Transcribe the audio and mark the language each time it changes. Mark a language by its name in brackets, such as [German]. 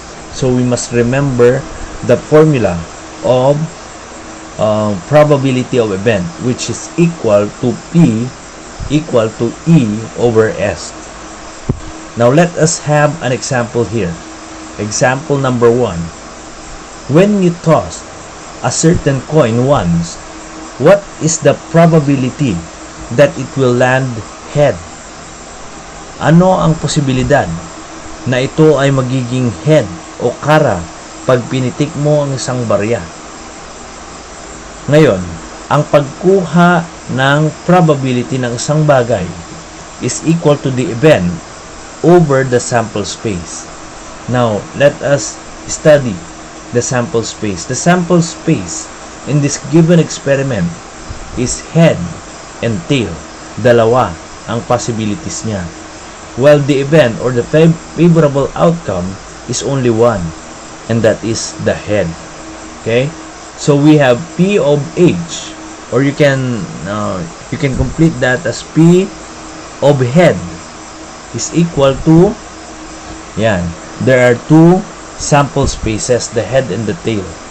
[English] So, we must remember the formula of probability of event, which is equal to P equal to E over S. Now let us have an example here. Example number 1. When you toss a certain coin once, what is the probability that it will land head? [Filipino] Ano ang posibilidad na ito ay magiging head o kara pag pinitik mo ang isang barya? Ngayon, ang pagkuha ng probability ng isang bagay [English] is equal to the event over the sample space. Now, let us study the sample space. The sample space in this given experiment is head and tail. [Filipino] Dalawa ang possibilities niya. [English] While the event or the favorable outcome is only one, and that is the head. Okay? So we have P of H, or you can complete that as P of head is equal to, yan, there are two sample spaces, the head and the tail.